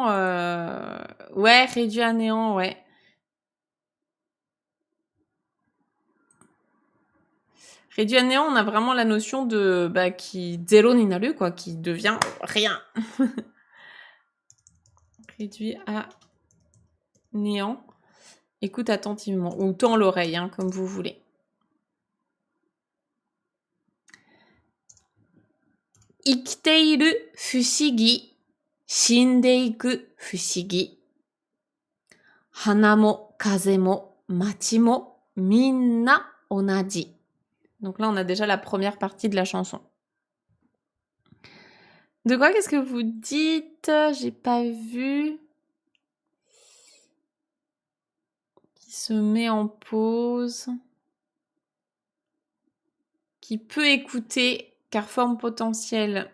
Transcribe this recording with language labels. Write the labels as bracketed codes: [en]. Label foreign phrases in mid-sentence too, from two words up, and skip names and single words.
[fr] Ouais, réduit à néant, ouais. Réduit à néant, on a vraiment la notion de... qui... [ja] ゼロになる, [fr] quoi, qui devient rien. Réduit à néant. Écoute attentivement. Ou tends l'oreille, hein, comme vous voulez. [ja] 生きている不思議、死んでいく不思議. 花も風も街もみんな同じ. [fr] Donc là, on a déjà la première partie de la chanson. De quoi qu'est-ce que vous dites? J'ai pas vu. Qui se met en pause. Qui peut écouter, car forme potentielle.